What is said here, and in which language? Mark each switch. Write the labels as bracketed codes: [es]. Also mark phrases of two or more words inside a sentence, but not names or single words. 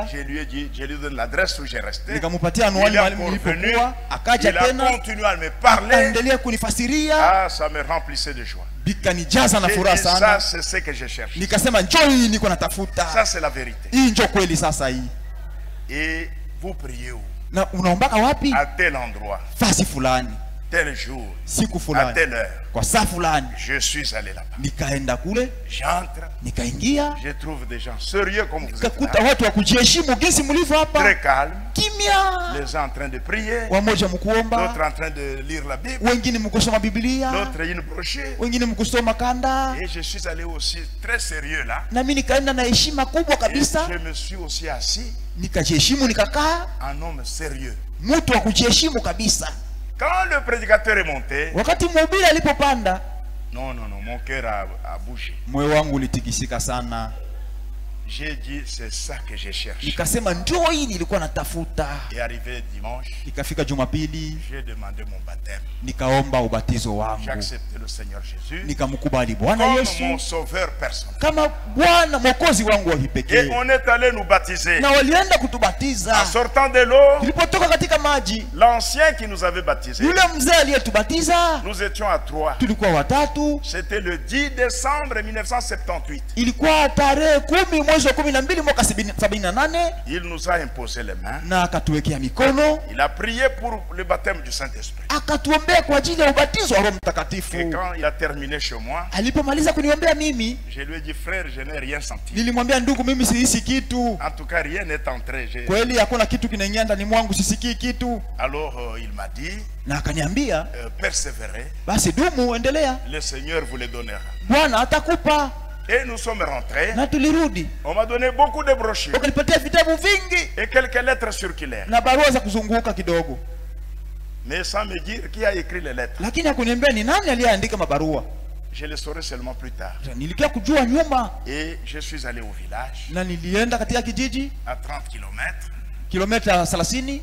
[fr] Je lui ai dit, je lui donne l'adresse où j'ai resté. [sw] Nikamupatia anwani mahali nilipokuwa, akaja tena. [fr] Il a continué à me parler. [sw] Akaendelea kunifasiria. [fr] Ah, ça me remplissait de joie. [sw] Bikanijaza na furaha sana. [fr] Ça c'est ce que je cherche. [sw] Nikasema njoo hii niko natafuta. [fr] Ça c'est la vérité. [sw] Hii njoo kweli sasa hii. [fr] Et vous priez où? [sw] Na unaombaka wapi? [fr] À tel endroit. [sw] Fasi fulani. [fr] Tel jour. [sw] Siku fulani. [fr] À telle heure. [sw] Kwa saa fulani. [fr] Je suis allé là-bas. [sw] Nikaenda kule. [fr] J'entre. [sw] Nikaingia. [fr] Je trouve des gens sérieux comme vous êtes. [sw] Nikakuta watu wa kujiheshimu jinsi mlivyo hapa. [fr] Très calme. [sw] Kimya. [fr] Les gens en train de prier. [sw] Wamoja mkuomba. [fr] D'autres en train de lire la Bible. [sw] Wengine mkusoma Biblia. [fr] D'autres une brochure. [sw] Wengine mkusoma kanda. [fr] Et je suis allé aussi très sérieux là. [sw] Na mimi nikaenda na heshima kubwa kabisa. [fr] Et je me suis aussi assis. [sw] Nikajiheshimu nikakaa. [fr] Un homme sérieux. [sw] Mtu wa kujiheshimu kabisa. [fr] Quand le prédicateur est monté, [sw] wakati mhubiri alipopanda, [fr] non, mon cœur a bougé. [sw] Moyo wangu ulitikisika sana. [fr] J'ai dit c'est ça que je cherche. [sw] Nikasema njoo hii nilikuwa natafuta. [fr] Et arrivé dimanche, [sw] ikafika Jumapili, [fr] j'ai demandé mon baptême. [sw] Nikaomba ubatizo wangu. [fr] J'ai accepté le Seigneur Jésus. [sw] Nikamkubali Bwana Yesu [fr] comme mon sauveur personnel. [sw] Kama Bwana mwokozi wangu wa pekee. [fr] Et on est allé nous baptiser. [sw] Na walienda kutubatiza. [fr] En sortant de l'eau, [sw] tulipotoka katika maji, [fr] l'ancien qui nous avait baptisé, [sw] yule mzee aliyetubatiza, [fr] nous étions à 3. [sw] Tulikuwa watatu. [fr] C'était le 10 décembre 1978. [sw] Ilikuwa tarehe 10 mwezi wa 12 mwaka 78. [fr] Il nous a imposé les mains. [sw] Na akatuwekea mikono. [fr] Il a prié pour le baptême du Saint-Esprit. [sw] Akatuombea kwa ajili ya ubatizo wa Roho Mtakatifu. [fr] Et quand il a terminé chez moi, [sw] alipomaliza kuniombea mimi, [fr] je lui ai dit frère, je n'ai rien senti. [sw] Nilimwambia ndugu, mimi sihisi kitu. [fr] En tout cas, rien n'est entré. [sw] Kweli hakuna kitu kinaingia ndani mwangu, sisikii kitu. [fr] Alors il m'a dit, [sw] na akaniambia, [fr] persévérer. [sw] Basi dumu, endelea. [fr] Le Seigneur vous le donnera. [sw] Bwana atakupa. [fr] Et nous sommes rentrés. [sw] Na tulirudi. [fr] On m'a donné beaucoup de brochures. [sw] Wakanipatia vitabu vingi. [fr] Et quelques lettres circulaires. [sw] Na barua za kuzunguka kidogo. [fr] Mais sans me dire qui a écrit les lettres. [sw] Lakini hakuniambia ni nani aliyeandika mabarua. [fr] Je le saurai seulement plus tard. [sw] Nilikia kujua nyuma. [fr] Et je suis allé au village. [sw] Na nilienda katika kijiji. [fr] À 30 km. [sw] Kilomita 30